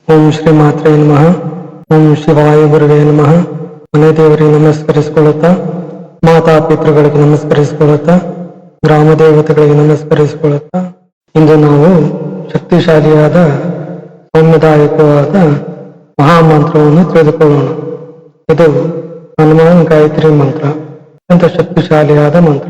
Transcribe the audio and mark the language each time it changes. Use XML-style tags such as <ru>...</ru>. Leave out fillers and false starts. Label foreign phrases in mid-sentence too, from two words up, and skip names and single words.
<sa>ಓಂ ಶ್ರೀ ಮಾತ್ರೇ ನಮಃ. ಓಂ ಶಿವಾಯ ಗುರುವೇ ನಮಃ.</sa> <kn>ಮನೆ ದೇವರಿಗೆ ನಮಸ್ಕರಿಸಿಕೊಳ್ಳುತ್ತಾ, ಮಾತಾ ಪಿತೃಗಳಿಗೆ ನಮಸ್ಕರಿಸಿಕೊಳ್ಳುತ್ತಾ, ಗ್ರಾಮ ದೇವತೆಗಳಿಗೆ ನಮಸ್ಕರಿಸಿಕೊಳ್ಳುತ್ತಾ, ಇಂದು ನಾವು ಶಕ್ತಿಶಾಲಿಯಾದ ಸೌಮ್ಯದಾಯಕವಾದ ಮಹಾಮಂತ್ರವನ್ನು ತಿಳಿದುಕೊಳ್ಳೋಣ. ಇದು ಹನುಮಾನ್ ಗಾಯತ್ರಿ ಮಂತ್ರ. ಅತ್ಯಂತ ಶಕ್ತಿಶಾಲಿಯಾದ ಮಂತ್ರ.</kn>